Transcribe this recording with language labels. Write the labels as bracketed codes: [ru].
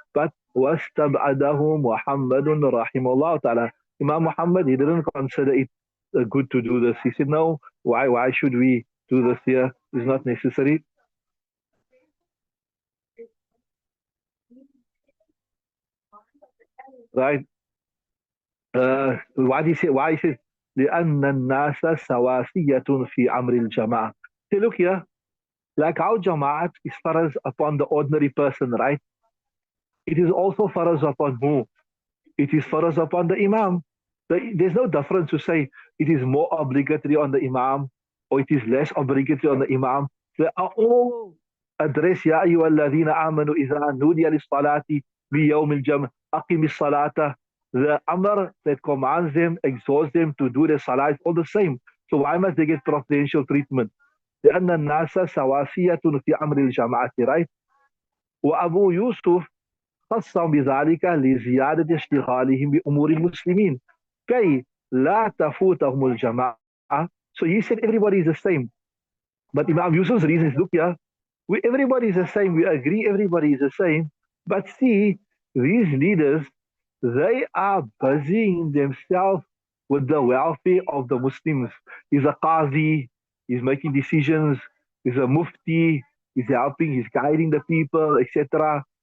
[en] But [ar] واستبعده محمد رحمه الله تعالى, [en] Imam Muhammad, he didn't consider it good to do this. He said, no, why should we do this here? It's not necessary, right? Why he says [ar] لأن الناس سواسية في أمر الجماعة. [en] Say, look here, like how Jama'at is faraz upon the ordinary person, right? It is also faraz upon who? It is faraz upon the Imam. There's no difference to say it is more obligatory on the Imam or it is less obligatory on the Imam. They are all addressed, [ar] يا أيها الذين آمنوا إذا نودي للصلاة بيوم الجمع أقم الصلاة. [en] The Amr that commands them, exhorts them to do the salah is all the same. So why must they get preferential treatment? [ar] لأن الناس سواسية في أمر الجماعة, [en] right? [ar] وأبو يوسف خصهم بذلك لزيادة اشتغالهم بأمور المسلمين كي لا تفوتهم الجماعة. [en] So he said everybody is the same. But Imam Yusuf's reason is, look here, everybody is the same. We agree everybody is the same. But see, these leaders, they are busying themselves with the welfare of the Muslims. He's a qazi, he's making decisions, he's a mufti, he's helping, he's guiding the people, etc.